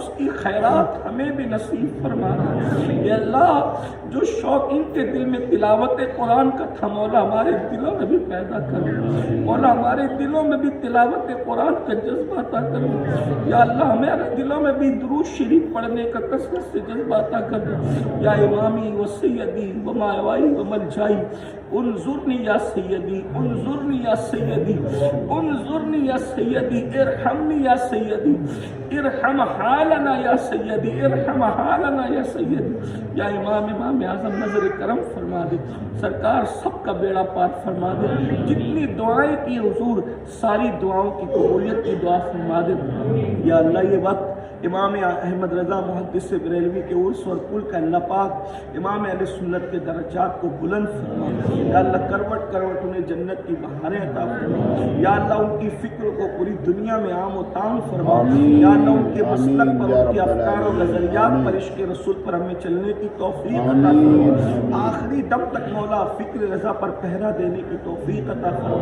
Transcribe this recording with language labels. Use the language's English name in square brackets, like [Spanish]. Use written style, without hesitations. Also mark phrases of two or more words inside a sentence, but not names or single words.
[Urdu] کی خیرات ہمیں بھی نصیب فرما دے [Arabic] یا اللہ، [Urdu] جو شوق ان کے دل میں تلاوت قرآن کا تھا مولا ہمارے دلوں میں بھی پیدا کرو، مولا ہمارے دلوں میں بھی تلاوت قرآن کا جذبہ عطا کرو [Arabic] یا اللہ، [Urdu] ہمارے دلوں میں بھی درود شریف پڑھنے کا کثرت سے جذبہ عطا کرو [Arabic] یا امامی و سیدی و ماوائی و ملجائی، انظرنی یا سیدی انظرنی یا سیدی انظرنی یا سیدی ارحمنی یا سیدی ارحم حالنا یا سیدی ارحم حالنا یا سیدی [Urdu] یا امام اعظم نظر کرم فرما دے سرکار، سب کا بیڑا پار فرما دے، جتنی دعائیں کی حضور ساری دعاؤں کی قبولیت کی دعا فرما دے [Arabic] یا اللہ۔ [Urdu] یہ وقت امام احمد رضا محدث بریلوی کے عرس اور کل کا اللہ پاک امام اہل سنت کے درجات کو بلند فرما [Arabic] یا اللہ، [Urdu] کروٹ کروٹ انہیں جنت کی بہاریں عطا فرما [Arabic] یا اللہ، [Urdu] ان کی فکر کو پوری دنیا میں عام و تام فرما [Arabic] یا اللہ، [Urdu] ان کے مسلک پر، ان کے افکار و نظریات پر، عشق رسول پر ہمیں چلنے کی توفیق عطا فرما، آخری دم تک مولا فکر رضا پر پہرا دینے کی توفیق عطا فرما۔